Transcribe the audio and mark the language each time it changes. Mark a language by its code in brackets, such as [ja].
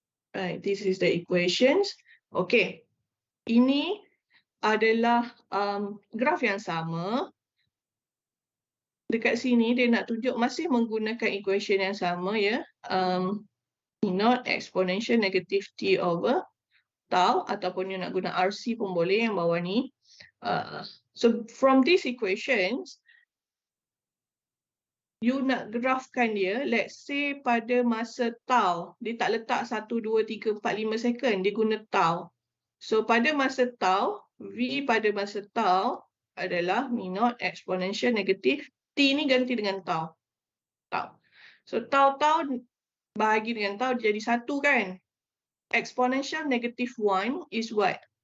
[en] Right, this is the equations. [ms] Okay, ini adalah graf yang sama. Dekat sini dia nak tunjuk masih menggunakan equation yang sama ya. E0 exponential negative T over tau, ataupun you nak guna RC pun boleh yang bawah ni. [en] So from these equations, [ms] you nak grafkan dia, let's say pada masa tau, dia tak letak 1, 2, 3, 4, 5 second, dia guna tau. So pada masa tau, V pada masa tau adalah E0 exponential negative T ni ganti dengan tau. So tau bahagi dengan tau jadi 1 kan. [en] Exponential negative 1 is what?